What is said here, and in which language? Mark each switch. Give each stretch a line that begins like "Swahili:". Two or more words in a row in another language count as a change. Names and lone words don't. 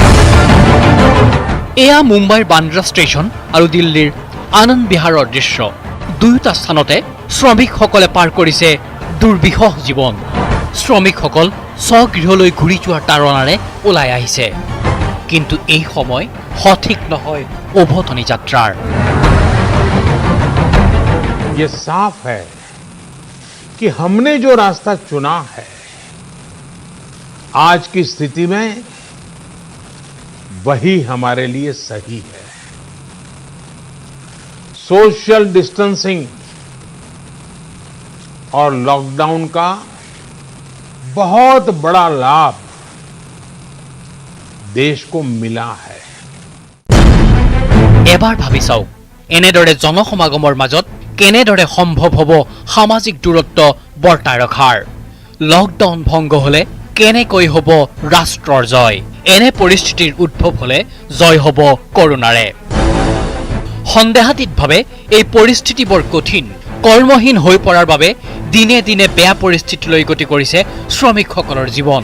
Assamese: এয়া মুম্বাইৰ বান্দ্ৰা ষ্টেচন আৰু দিল্লীৰ আনন্দ বিহাৰৰ দৃশ্য দুয়োটা স্থানতে শ্ৰমিকসকলে পাৰ কৰিছে দুৰ্বিষহ জীৱন শ্ৰমিকসকল স্বগৃহলৈ ঘূৰি যোৱাৰ তাৰণাৰে ওলাই আহিছে কিন্তু এই সময় সঠিক নহয় উভতনি যাত্ৰাৰ
Hindi: ये साफ है कि हमने जो रास्ता चुना है आज की स्थिति में वही हमारे लिए सही है
English: social distancing
Hindi: और लॉकडाउन का बहुत बड़ा लाभ देश को मिला है
Assamese: এবাৰ ভাবি চাওক এনেদৰে জনসমাগমৰ মাজত কেনেদৰে সম্ভৱ হ'ব সামাজিক দূৰত্ব বৰ্তাই ৰখাৰ লকডাউন ভংগ হলে কেনেকৈ হ'ব ৰাষ্ট্ৰৰ জয় এনে পৰিস্থিতিৰ উদ্ভৱ হলে জয় হ'ব কৰোনাৰে সন্দেহাতীতভাৱে এই পৰিস্থিতি বৰ কঠিন কৰ্মহীন হৈ পৰাৰ বাবে দিনে দিনে বেয়া পৰিস্থিতিলৈ গতি কৰিছে শ্ৰমিকসকলৰ জীৱন